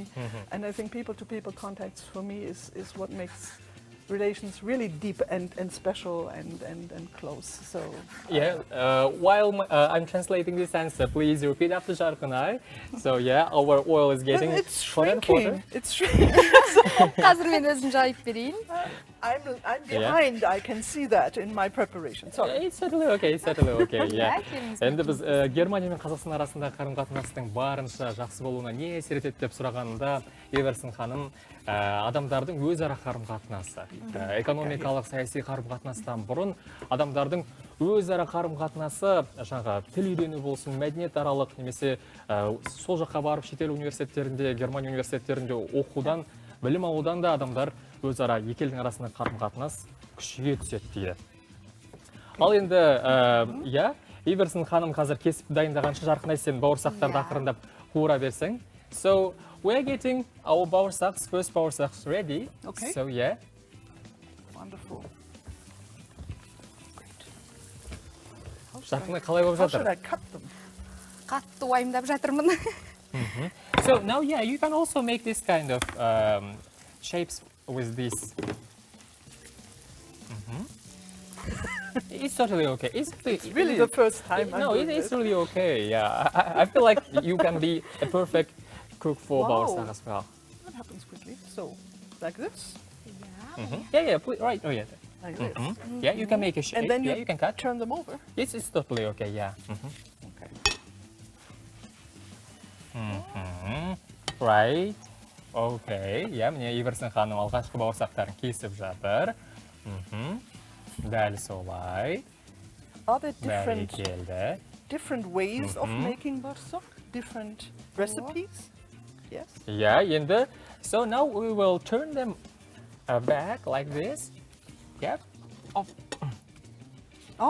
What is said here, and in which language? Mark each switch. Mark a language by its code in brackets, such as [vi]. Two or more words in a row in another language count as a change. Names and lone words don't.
[en] And I think people-to-people contacts, for me, is what makes relations really deep and special and close. So while I'm translating this answer, please repeat after Jarkınay. So yeah, our oil is getting it's shrinking. shrinking. It's shrinking. [kk] Қазір мен өзім жайып берейін. [en] I'm behind. I can see that in my preparation. Sorry. It's totally okay. It's totally okay. Yeah. [kk] келіңіз. Енді біз Германия мен Қазақстан арасындағы қарым-қатынастың барынша жақсы болуына не әсер етеді деп сұрағанда, Эверсін ханым адамдардың өзара қарым-қатынасы, экономикалық саяси қарым-қатынастан бұрын адамдардың өзара қарым-қатынасы, жаңағы тіл үйрену болсын, мәдениетаралық немесе сол жаққа барып шетел университеттерінде, Германия университеттерінде оқудан, білім алудан да адамдар өзара екі елдің арасында қарым-қатынас күшейе түседі дейді. Ал енді, Эверсін ханым қазір кесіп дайындағанша Жарқынай сен бауырсақтарды ақырындап қуыра берсең. [en] So we're getting our bauırsaks, first bauırsaks ready. Okay. So yeah. Wonderful. [kk] Жарқынай қалай болып [en] How [kk] жатыр? [en] should I cut them? [kk] Қатты уайымдап жатырмын. [en] So now, yeah, you can also make this kind of shapes with this. It's totally okay. It's Really the first time I'm No, doing it's this. really okay. Yeah, I feel like you can be a perfect cook for Wow. bauırsақ as well. That happens quickly. So, like this, Yeah, right. Oh yeah. like this. Yeah, you can make a shape. And then Yeah, you can cut. turn them over. It's totally okay. Yeah. Okay. Right. Okay. Yeah, [kk] міне Эверсін ханым алғашқы бауырсақтарын кесіп жатыр. Дәл солай. [en] Are there [kk] Бәрекелді. [en] different ways of making bauırsақ? Different recipes? Yes. Yeah, енді, so now we will turn them back like this. Yep. Okay.